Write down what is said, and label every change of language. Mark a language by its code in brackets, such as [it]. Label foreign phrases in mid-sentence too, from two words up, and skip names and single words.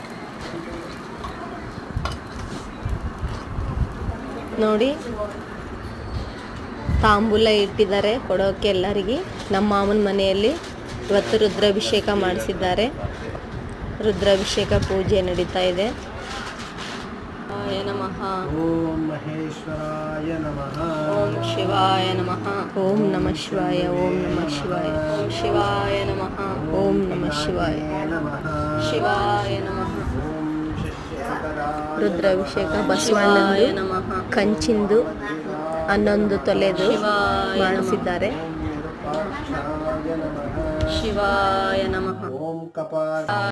[kn] ನೋಡಿ ತಾಂಬೂಲ ಇಟ್ಟಿದ್ದಾರೆ ಕೊಡೋಕೆ ಎಲ್ಲರಿಗೆ. ನಮ್ಮ ಮಾಮನ ಮನೆಯಲ್ಲಿ ಇವತ್ತು ರುದ್ರಾಭಿಷೇಕ ಮಾಡಿಸಿದ್ದಾರೆ. ರುದ್ರಾಭಿಷೇಕ ಪೂಜೆ ನಡೀತಾ ಇದೆ. [sa] ನಮಃ. ಓಂ ಮಹೇಶ್ವರಾಯ ನಮಃ. ಓಂ ಶಿವಾಯ ನಮಃ. ಓಂ ನಮಃ ಶಿವಾಯ. ಓಂ ನಮಃ ಶಿವಾಯ. ಓಂ ಶಿವಾಯ ನಮಃ. ಓಂ ನಮಃ ಶಿವಾಯ. ಶಿವಾಯ ನಮಃ. [kn] ರುದ್ರಾಭಿಷೇಕ ಬಸವಣ್ಣನ ನಮಃ ಕಂಚಿಂದು 11 ತೊಲೆದು ಮಾಡಿಸಿದ್ದಾರೆ. [sa] ಶಿವಾಯ ನಮಃ. ಓಂ ಕಪಾಲ